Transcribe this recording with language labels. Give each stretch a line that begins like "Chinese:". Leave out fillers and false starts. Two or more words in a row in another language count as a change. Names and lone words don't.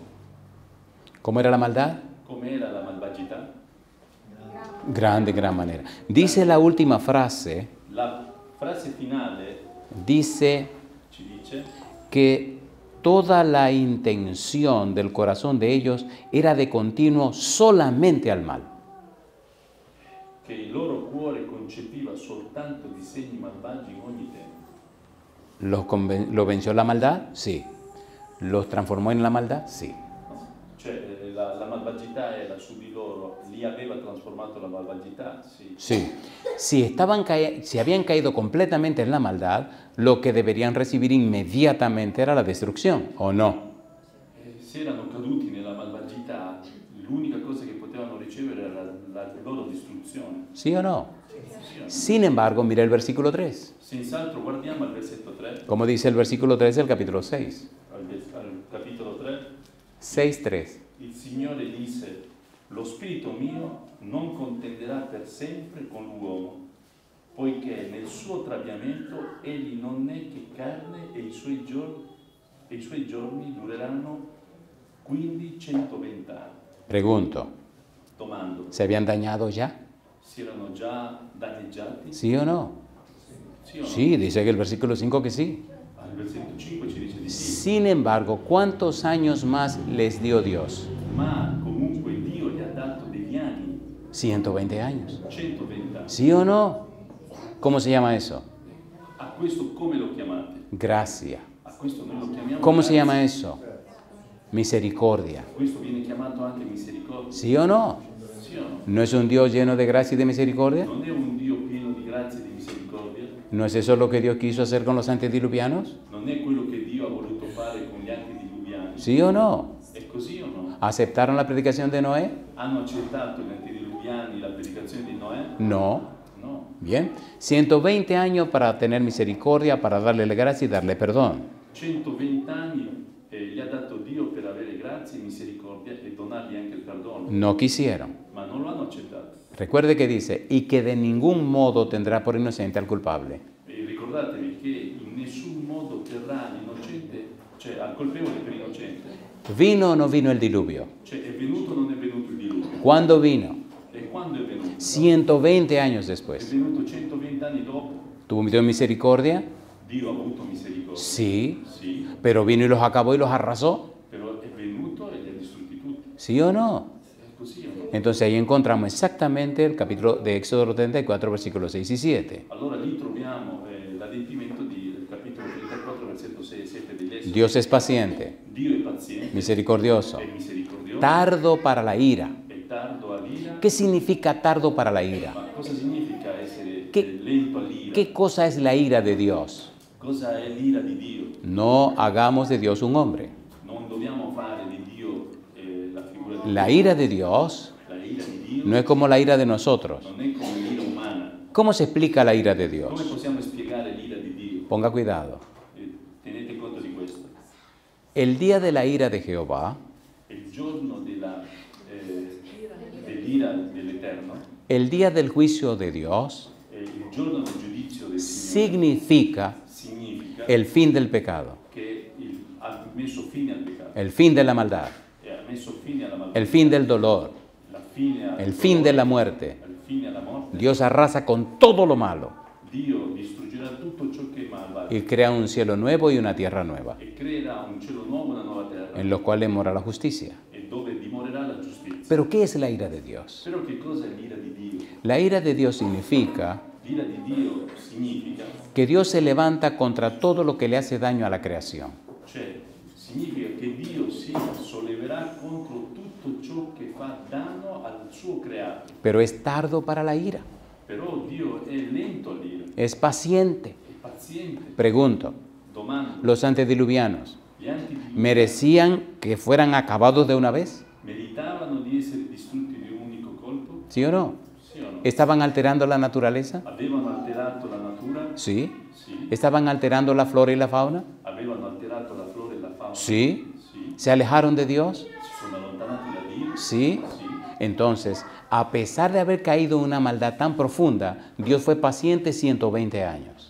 Spanish: ¿Cómo era la maldad?
Italian: Com'era la malvagità?
Spanish: Grande, gran manera. Dice la última frase,
Italian: La frase finale dice ci dice
Spanish: que toda la intención del corazón de ellos era de continuo solamente al mal.
Italian: che il loro cuore concepiva soltanto disegni malvagi in ogni tempo.
Spanish: ¿Lo venció la maldad? Sí. ¿Los transformó en la maldad? Sí. No?
Italian: Cioè la malvagità malvagità era su di loro, li aveva trasformato la malvagità, sì.
Spanish: Sí. Si habían caído completamente en la maldad, lo que deberían recibir inmediatamente era la destrucción, ¿o no?
Italian: Se erano caduti nella malvagità, l'unica cosa che potevano ricevere era la loro distruzione.
Spanish: ¿Sí o no?
Italian: Sì o no?
Spanish: Sin embargo, mira el versículo 3.
Italian: Senz'altro guardiamo al versetto 3,
Spanish: Como dice el versículo 3 del capítulo 6.
Italian: al capitolo 3. 6:3. Il Signore disse: lo spirito mio non contenderà per sempre con l'uomo, poiché nel suo traviamento egli non è che carne e i suoi giorni dureranno quindi 120 anni.
Spanish: Pregunto,
Italian: Domando,
Spanish: ¿se habían dañado ya?
Italian: si erano già danneggiati?
Spanish: ¿Sí o no?
Italian: Sì o no?
Spanish: Sí, dice que el versículo 5 que sí.
Italian: Al versetto 5 ci dice di sì.
Spanish: Sin embargo, ¿cuántos años más les dio Dios?
Italian: Ma comunque Dio gli ha dato degli anni,
Spanish: 120 años.
Italian: 120 anni.
Spanish: ¿Sí o no? ¿Cómo se llama eso?
Italian: A questo come lo chiamate?
Spanish: Gracia.
Italian: A questo noi lo chiamiamo
Spanish: ¿Cómo se
Italian: grazia.
Spanish: llama eso? Misericordia.
Italian: Questo viene chiamato anche misericordia.
Spanish: ¿Sí o no?
Italian: Sì o no?
Spanish: ¿No es un Dios lleno de gracia y de misericordia?
Italian: Non è un Dio pieno di grazia e di misericordia?
Spanish: ¿No es eso lo que Dios quiso hacer con los antediluvianos?
Italian: Non è quello che Dio ha voluto fare con gli antediluviani?
Spanish: ¿Sí o no?
Italian: È così o no?
Spanish: ¿Aceptaron la predicación de Noé?
Italian: Hanno accettato gli antediluviani la predicazione di Noè?
Spanish: No.
Italian: No.
Spanish: Bien. 120 años para tener misericordia, para darle la gracia y darle perdón.
Italian: 120 anni gli ha dato Dio per avere grazia e misericordia e donargli anche il perdono,
Spanish: No quisieron.
Italian: ma non lo hanno accettato.
Spanish: Recuerde que dice, y que de ningún modo tendrá por inocente al culpable.
Italian: E ricordatevi che in nessun modo terrà l'innocente, cioè al colpevole per innocente.
Spanish: ¿Vino o no vino el diluvio?
Italian: Cioè è venuto o non è venuto il diluvio?
Spanish: ¿Cuándo vino?
Italian: E quando è venuto?
Spanish: 120 años
Italian: È
Spanish: después.
Italian: venuto 120 anni dopo.
Spanish: ¿Tuvo Dios misericordia?
Italian: Dio ha avuto misericordia.
Spanish: Sí.
Italian: Sì,
Spanish: Pero vino y los acabó y los arrasó.
Italian: però è venuto e li ha distrutti tutti.
Spanish: ¿Sí o no?
Italian: È così o no?
Spanish: Entonces ahí encontramos exactamente el capítulo de Éxodo 34, versículos 6 y 7.
Italian: Allora lì troviamo l'adempimento del capitolo 34, versetto 6 e 7 dell'Esodo.
Spanish: Dios es paciente,
Italian: Dio è paziente,
Spanish: misericordioso,
Italian: è misericordioso,
Spanish: tardo para la ira.
Italian: è tardo all'ira.
Spanish: ¿Qué significa tardo para la ira?
Italian: Ma cosa significa essere Che- lento all'ira?
Spanish: ¿Qué cosa es la ira de Dios?
Italian: Cosa è l'ira di Dio?
Spanish: No hagamos de Dios un hombre.
Italian: Non dobbiamo fare di Dio la figura di
Spanish: La ira de Dios
Italian: La ira di Dio
Spanish: no es como la ira de nosotros.
Italian: non è come l'ira umana.
Spanish: ¿Cómo se explica la ira de
Italian: Come
Spanish: Dios?
Italian: possiamo spiegare l'ira di Dio?
Spanish: Ponga cuidado.
Italian: Tenete conto di questo.
Spanish: El día de la ira de Jehová,
Italian: Il giorno dell'ira dell'Eterno,
Spanish: el día del juicio de Dios,
Italian: il giorno del giudizio del Signore,
Spanish: significa
Italian: significa
Spanish: el fin del pecado,
Italian: che ha messo fine al peccato,
Spanish: el fin de la maldad,
Italian: e ha messo fine alla maldà,
Spanish: el fin del dolor,
Italian: la fine al
Spanish: el fin de la muerte.
Italian: al fine alla morte.
Spanish: Dios arrasa con todo lo malo
Italian: Dio distruggerà tutto ciò che è malvagio
Spanish: y crea un cielo nuevo y una tierra nueva,
Italian: e creerà un cielo nuovo e una nuova terra,
Spanish: en los cuales mora la justicia.
Italian: e dove dimorerà la giustizia.
Spanish: Pero ¿qué es la ira de Dios?
Italian: Però che cosa è l'ira di Dio?
Spanish: La ira de Dios significa
Italian: L'ira di Dio significa,
Spanish: que Dios se levanta contra todo lo que le hace daño a la creación.
Italian: cioè significa che Dio si solleverà contro tutto ciò che fa danno al suo creato.
Spanish: Pero es tardo para la ira,
Italian: Però Dio è lento all'ira,
Spanish: es paciente.
Italian: è paziente.
Spanish: Pregunto,
Italian: Domando,
Spanish: ¿los antediluvianos
Italian: gli antediluviani
Spanish: merecían que fueran acabados de una vez?
Italian: meritavano di essere distrutti di un unico colpo?
Spanish: ¿Sí o no?
Italian: Sì o no?
Spanish: ¿Estaban alterando la naturaleza?
Italian: Avevano alterato la natura?
Spanish: Sí.
Italian: Sì.
Spanish: ¿Estaban alterando la flora y la fauna?
Italian: Avevano alterato la flora e la fauna?
Spanish: Sí.
Italian: Sì.
Spanish: ¿Se alejaron de Dios?
Italian: Si sono allontanati da Dio?
Spanish: Sí.
Italian: Sì.
Spanish: Entonces, a pesar de haber caído en una maldad tan profunda, Dios fue paciente 120 años.